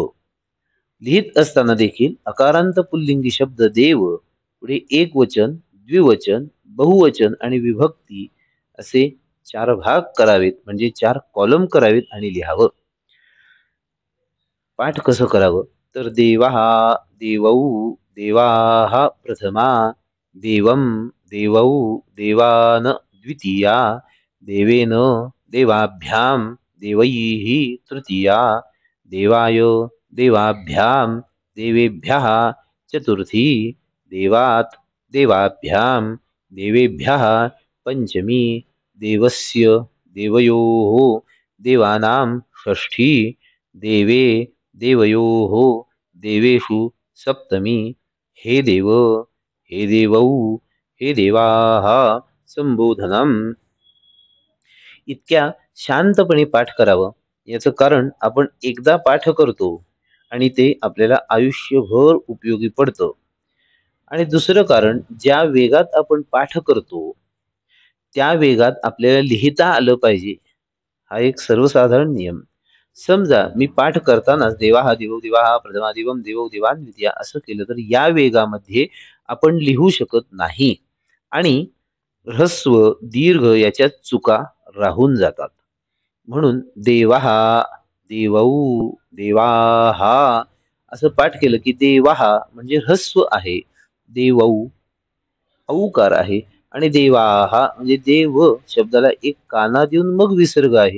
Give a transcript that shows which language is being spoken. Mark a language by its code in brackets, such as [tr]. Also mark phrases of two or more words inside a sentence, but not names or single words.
[mr] लिहित असताना देखील अकारांत पुल्लिंगी शब्द देव पुढे एकवचन, द्विवचन, बहुवचन आणि विभक्ती असे 4 भाग करावेत, म्हणजे 4 कॉलम करावेत आणि लिहावं. पाठ कसं करावं तर [sa] देवः, देवौ, देवाः प्रथमा. देवम, देवौ, देवान द्वितीया. देवेन, देवाभ्याम, देवैः तृतीया. देवाय, देवाभ्याम, देवेभ्यः चतुर्थी. देवात्, देवाभ्याम, देवेभ्यः पंचमी. देवस्य, देवयोः, देवानां षष्ठी. देवे, देवयोः, देवेषु सप्तमी. हे देव, हे देवौ, हे देवाः संबोधनम. [mr] इतक्या शांतपणे पाठ करावं. याचं कारण आपण एकदा पाठ करतो आणि ते आपल्याला आयुष्यभर उपयोगी पडतं. आणि दुसरं कारण, ज्या वेगात आपण पाठ करतो त्या वेगात आपल्याला लिहिता आलं पाहिजे. हा एक सर्वसाधारण नियम. समजा मी पाठ करतानाच [sa] देवाहा देवो देवाहा प्रथमादिवम देवो देवान द्वितीया [mr] असं केलं तर या वेगामध्ये आपण लिहू शकत नाही आणि ऱ्हस्व दीर्घ याच्यात चुका राहून जातात. म्हणून [sa] देवाहा देवौ देवाहा [mr] असं पाठ केलं की देवाहा म्हणजे ऱ्हस्व आहे, देवौ औकार आहे आणि देवाहा म्हणजे देव शब्दाला एक काना देऊन मग विसर्ग आहे.